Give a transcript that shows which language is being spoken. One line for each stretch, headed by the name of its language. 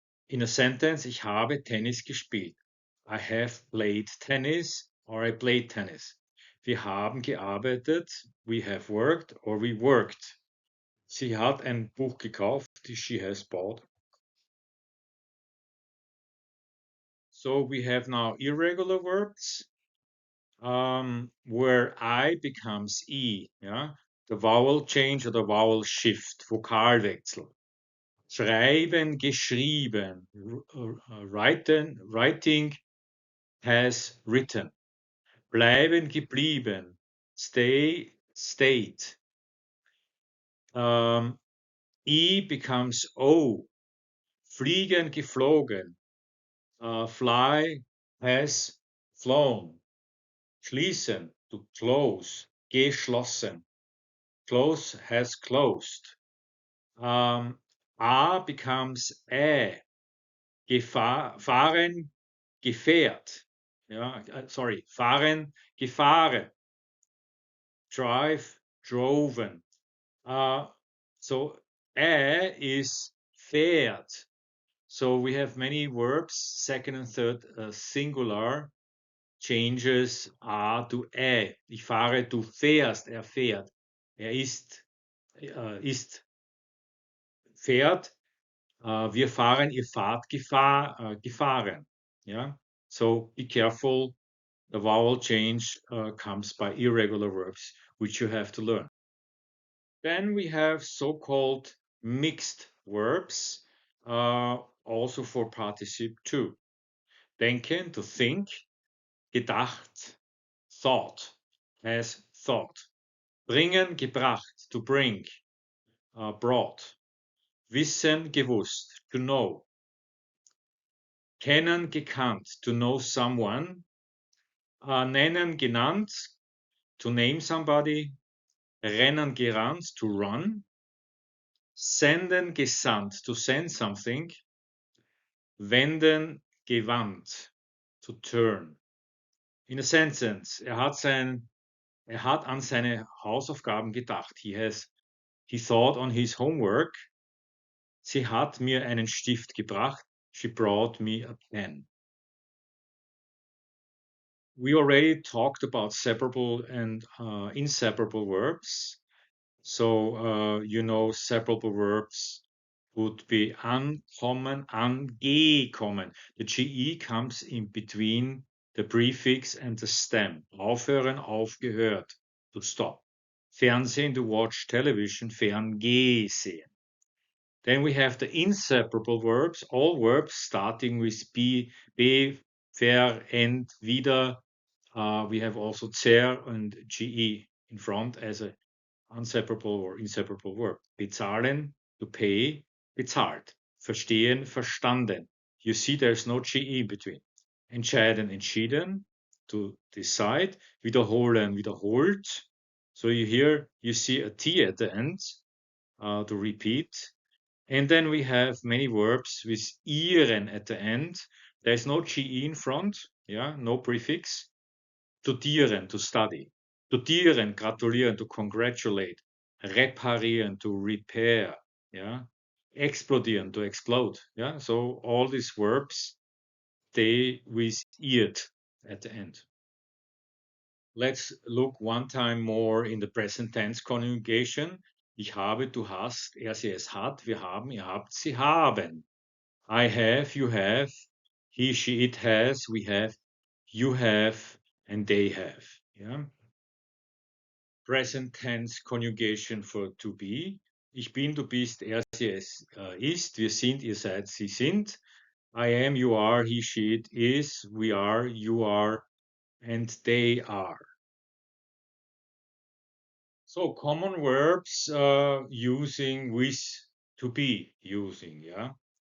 English: In a sentence,
German: ich habe Tennis gespielt.
English: I have played tennis or I played tennis.
German: Wir haben gearbeitet,
English: we have worked or we worked.
German: Sie hat ein Buch gekauft,
English: she has bought. So we have now irregular verbs where I becomes E. Yeah? The vowel change or the vowel shift, Vokalwechsel.
German: Schreiben, geschrieben.
English: Writing has written.
German: Bleiben, geblieben.
English: Stay, stayed. E becomes O.
German: Fliegen, geflogen.
English: Fly has flown. Schließen, to close. Geschlossen. Close has closed. A becomes Ä.
German: Fahren, gefährt. Ja, sorry, fahren, gefahren.
English: Drive, droven. So Ä is fährt. So we have many verbs, second and third singular changes A to Ä.
German: Ich fahre, du fährst, er fährt. Er ist fährt. Wir fahren, ihr fahrt, gefahren.
English: Yeah? So be careful. The vowel change comes by irregular verbs, which you have to learn. Then we have so-called mixed verbs, also for participle to. Denken, to think. Gedacht, thought, as thought.
German: Bringen, gebracht,
English: to bring, brought.
German: Wissen, gewusst,
English: to know.
German: Kennen, gekannt,
English: to know someone.
German: Nennen, genannt,
English: to name somebody.
German: Rennen, gerannt,
English: to run.
German: Senden, gesandt,
English: to send something.
German: Wenden, gewandt,
English: to turn. In a sentence,
German: er hat an seine Hausaufgaben gedacht.
English: He thought on his homework.
German: Sie hat mir einen Stift gebracht.
English: She brought me a pen. We already talked about separable and inseparable verbs. So, separable verbs would be
German: ankommen, angekommen.
English: The GE comes in between the prefix and the stem.
German: Aufhören, aufgehört,
English: to stop. Fernsehen, to watch television, ferngesehen. Then we have the inseparable verbs, all verbs starting with be, ver, end, wieder. We have also zer and ge in front as a unseparable or inseparable verb. Bezahlen, to pay, bezahlt.
German: Verstehen, verstanden.
English: You see there's no ge in between.
German: Entscheiden, entschieden,
English: to decide.
German: Wiederholen, wiederholt.
English: So you see a t at the end to repeat. And then we have many verbs with ieren at the end. There's no ge in front, yeah, no prefix. Studieren, to study.
German: Studieren, gratulieren,
English: to congratulate. Reparieren, to repair, yeah. Explodieren, to explode, yeah. So all these verbs, stay with iert at the end. Let's look one time more in the present tense conjugation.
German: Ich habe, du hast, er, sie, es hat, wir haben, ihr habt, sie haben.
English: I have, you have, he, she, it has, we have, you have, and they have. Yeah. Present tense conjugation for to be.
German: Ich bin, du bist, er, sie, es ist, wir sind, ihr seid, sie sind.
English: I am, you are, he, she, it is, we are, you are, and they are. So common verbs using with to be using, ja.